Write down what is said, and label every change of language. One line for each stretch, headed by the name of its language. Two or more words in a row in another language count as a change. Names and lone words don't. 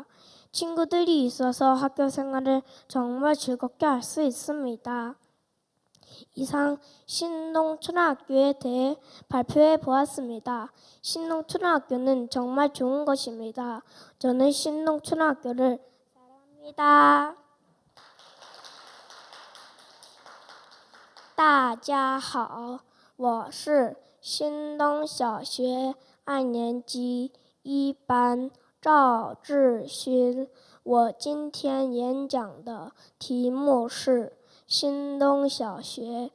Korean: 친구들이 있어서 학교 생활을 정말 즐겁게 할 수 있습니다. 이상 신농초등학교에 대해 발표해 보았습니다. 신농초등학교는 정말 좋은 것입니다. 저는 신농초등학교를 사랑합니다.
Chinese: 大家好，我是新东小学2年级1班赵志勋。我今天演讲的题目是新东小学。